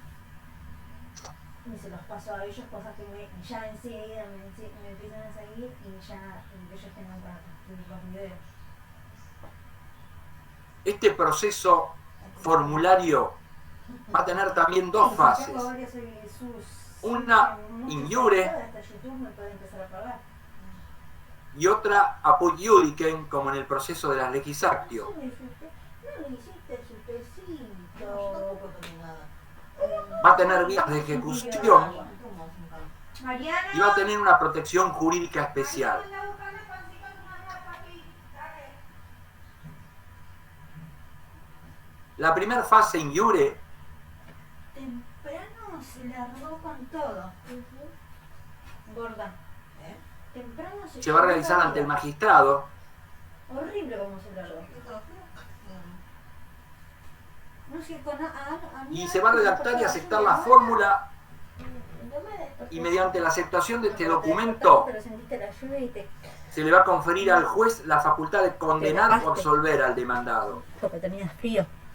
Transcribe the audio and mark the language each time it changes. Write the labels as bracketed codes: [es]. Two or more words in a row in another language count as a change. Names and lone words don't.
[es] Y se los paso a ellos, cosas que ya enseguida me empiezan a seguir y ya ellos tengan para los videos. Este proceso formulario va a tener también dos fases. Una [la] in iure [es] y otra [la] apud iudicem, [es] como en el proceso de las [la] legis actio. [es] Va a tener vías de ejecución y va a tener una protección jurídica especial. La primera fase [la] in iure [es] temprano se largó con todo. Gorda. Temprano se va a realizar ante el magistrado. Horrible como se largó. Y se va a redactar y aceptar la fórmula, y mediante la aceptación de este documento se le va a conferir al juez la facultad de condenar o absolver al demandado.